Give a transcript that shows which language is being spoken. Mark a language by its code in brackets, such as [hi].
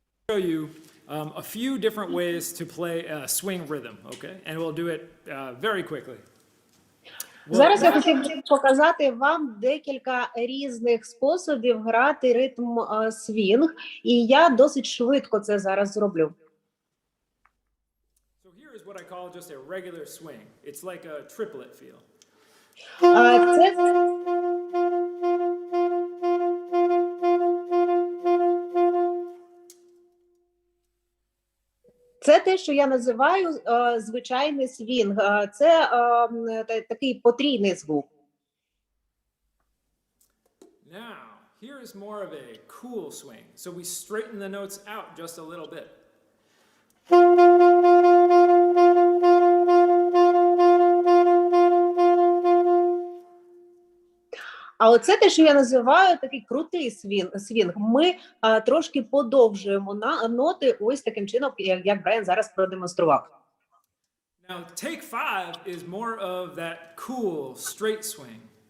[en] Show you a few different ways to play a swing rhythm, okay? And we'll do it very quickly. [uk] Зараз я хотів би показати вам декілька різних способів грати ритм свінг, і я досить швидко це зараз зроблю. [en] So here is what I call just a regular swing. It's like a triplet feel. [uk] Це Це те, що я називаю звичайний свінг. Це такий потрійний звук. [en] Now, here is more of a cool swing. So we straighten the notes out just a little bit. [uk] А оце те, що я називаю такий крутий свінг. Ми трошки подовжуємо ноти ось таким чином, як Брайан зараз продемонстрував. [en] Now, take 5 is more of that cool, straight swing.